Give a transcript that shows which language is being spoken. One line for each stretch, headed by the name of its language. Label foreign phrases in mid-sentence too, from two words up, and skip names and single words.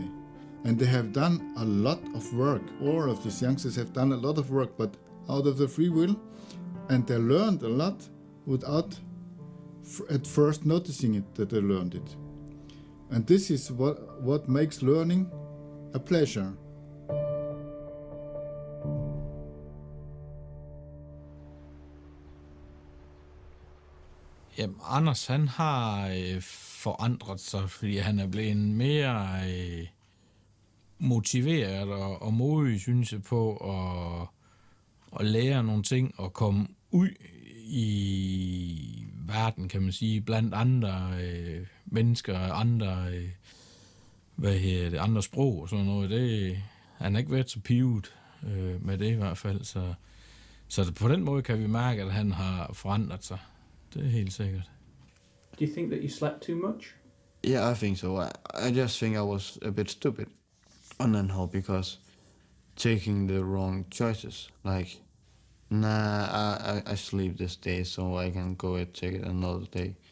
English: And they have done a lot of work. All of these youngsters have done a lot of work, but out of the free will. And they learned a lot without at first noticing it that they learned it. And this is what makes learning a pleasure.
Danish: Jamen, Anders, han har forandret sig, fordi han er blevet mere motiveret og modig, synes jeg, på at lære nogle ting og komme ud i verden, kan man sige, blandt andre mennesker, andre, andre sprog og sådan noget. Han har ikke været så pivet med det i hvert fald, så på den måde kan vi mærke, at han har forandret sig. Det er helt sikkert.
English: Do you think that you slept too much? Yeah, I think so. I just think I was a bit stupid on Anholt because taking the wrong choices. Like, I sleep this day so I can go and take it another day.